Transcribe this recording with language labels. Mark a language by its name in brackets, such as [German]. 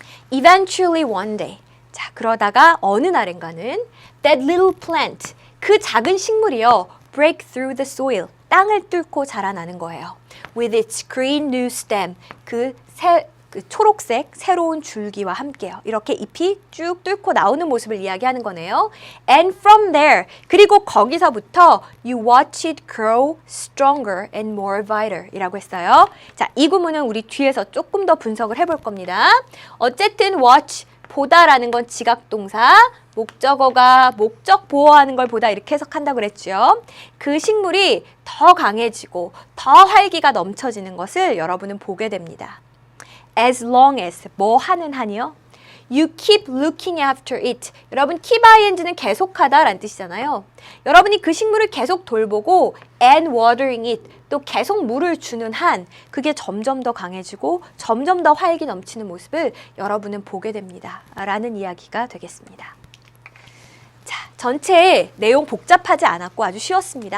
[English] Eventually one day. [Korean] 자, 그러다가 어느 날인가는 [English] that little plant. [Korean] 그 작은 식물이요. [English] break through the soil. [Korean] 땅을 뚫고 자라나는 거예요. [English] With its green new stem. [Korean] 그 초록색 새로운 줄기와 함께요. 이렇게 잎이 쭉 뚫고 나오는 모습을 이야기하는 거네요. [English] And from there. [Korean] 그리고 거기서부터 [English] you watch it grow stronger and more vital [Korean] 이라고 했어요. 자, 이 구문은 우리 뒤에서 조금 더 분석을 해볼 겁니다. 어쨌든 watch, 보다라는 건 지각동사, 목적어가 목적 보호하는 걸 보다 이렇게 해석한다고 그랬죠. 그 식물이 더 강해지고 더 활기가 넘쳐지는 것을 여러분은 보게 됩니다. [English] As long as, [Korean] 뭐 하는 한이요? [English] You keep looking after it. [Korean] 여러분, keep ing는 계속하다 라는 뜻이잖아요. 여러분이 그 식물을 계속 돌보고 [English] and watering it, [Korean] 또 계속 물을 주는 한 그게 점점 더 강해지고 점점 더 활기 넘치는 모습을 여러분은 보게 됩니다. 라는 이야기가 되겠습니다. 자, 전체 내용 복잡하지 않았고 아주 쉬웠습니다.